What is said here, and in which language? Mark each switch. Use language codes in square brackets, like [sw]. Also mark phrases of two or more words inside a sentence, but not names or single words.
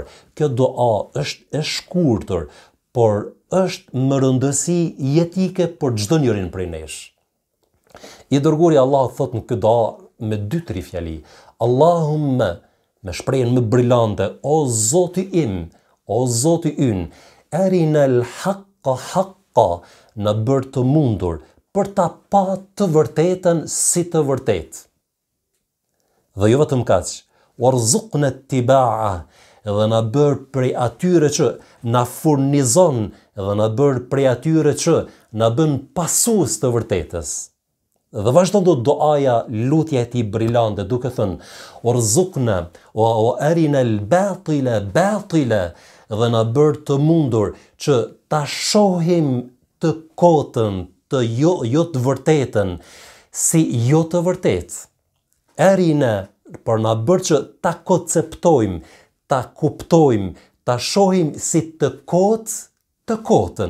[sq] Kjo doa është e shkurtër, por është më rëndësi jetike për çdo njërin prej nesh. I dërguari Allah thot në këtë doa me 2-3 fjali. Allahumma, me shprehjen më brillante, o Zoti im, o Zoti ynë, [ar] أرنا الحق حقا, [sq] na bër të mundur për ta pa të vërtetën si të vërtetë. Dhe jo vetëm kaq, [ar] وارزقنا اتباعه, [sq] dhe na bër prej atyre që na furnizon dhe na bër prej atyre që na bën pasues të vërtetës. Dhe vazhdon do doaja, lutja e tij brillante duke thënë [ar] وارزقنا وأرنا الباطل باطلا, [sq] dhe na bër të mundur që ta shohim të kotën, të jo të vërtetën si jo të vërtetë. Arina për na bër që ta konceptojmë, ta kuptojmë, ta shohim si të kotën.